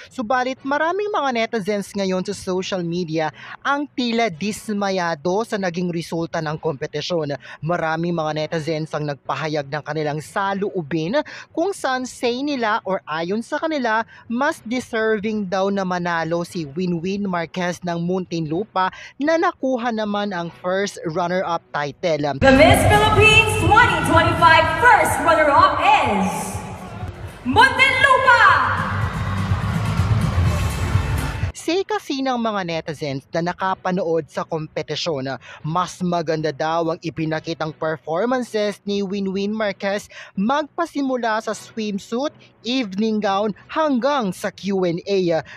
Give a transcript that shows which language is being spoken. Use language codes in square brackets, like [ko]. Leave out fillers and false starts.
[tl] Subalit maraming mga netizens ngayon sa social media ang tila dismayado sa naging resulta ng kompetisyon. Maraming mga netizens ang nagpahayag ng kanilang saloobin, kung saan say nila or ayon sa kanila, mas deserving daw na manalo si Winwin Marquez ng Muntinlupa na nakuha naman ang first runner-up title. [en] The Miss Philippines 2025 first runner-up is Muntinlupa! [tl] Say kasi ng mga netizens na nakapanood sa kompetisyon, mas maganda daw ang ipinakitang performances ni Winwin Marquez magpasimula sa swimsuit, evening gown hanggang sa Q&A.